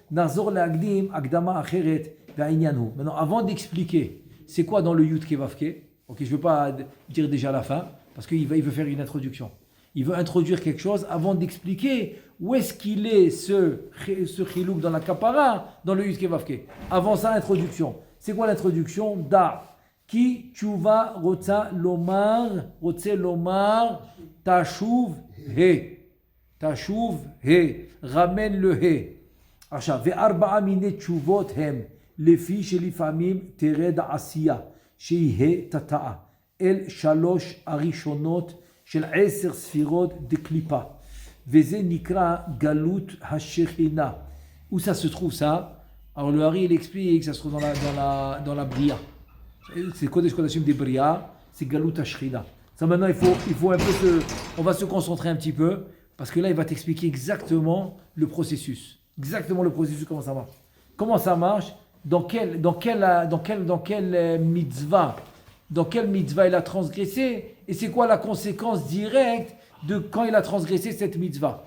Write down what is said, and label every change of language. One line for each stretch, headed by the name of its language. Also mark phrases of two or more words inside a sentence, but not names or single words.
French: Maintenant, avant d'expliquer c'est quoi dans le Yud Kevavke, Ok, je ne veux pas dire déjà la fin, parce qu'il veut faire une introduction. Il veut introduire quelque chose avant d'expliquer où est-ce qu'il est ce chilouk dans la kapara, dans le Yud Vavke. Avant ça, introduction. C'est quoi l'introduction?
Hebrew: Da. כי תשובה רוצה לומר תשוב ה. תשוב ה. Ramène le he. עכשיו, וארבעה מיני תשובות הם, לפי שלפעמים תרד העשייה, שיהיה תתאה, אל שלוש הראשונות של 10 ספירות דקליפה. וזה נקרא גלות השכינה.
French: Où ça se trouve ça? Alors le Hari il explique que ça se trouve dans la Bria. C'est
Hebrew: קודש קודשים
French: des Bria, c'est
Hebrew: גלות השכינה.
French: Ça maintenant il faut un peu on va se concentrer un petit peu, parce que là il va t'expliquer exactement le processus. Exactement le processus, comment ça marche. Comment ça marche, dans quelle mitzvah, il a transgressé, et c'est quoi la conséquence directe de quand il a transgressé cette mitzvah.